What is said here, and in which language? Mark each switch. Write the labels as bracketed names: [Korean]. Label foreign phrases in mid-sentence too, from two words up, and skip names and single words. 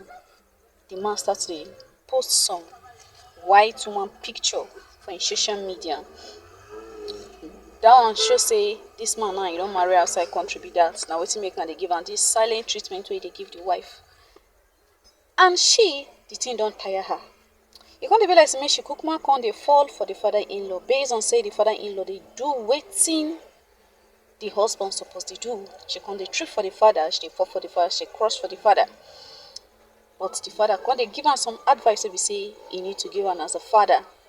[Nigerian Pidgin] The man starts to post some white woman picture for in social media. That one show say this man now you don't marry outside country be that. Now waiting make now they give am this silent treatment where they give the wife. And she, the thing don't tire her. E come dey be like say make she kukuma come dey fall for the father-in-law based on say the father-in-law dey do wetin the husband suppose dey do. She come dey trip for the father, she dey fall for the father, she cross for the father. But the father come dey give am some advice wey be say e need to give am as a father.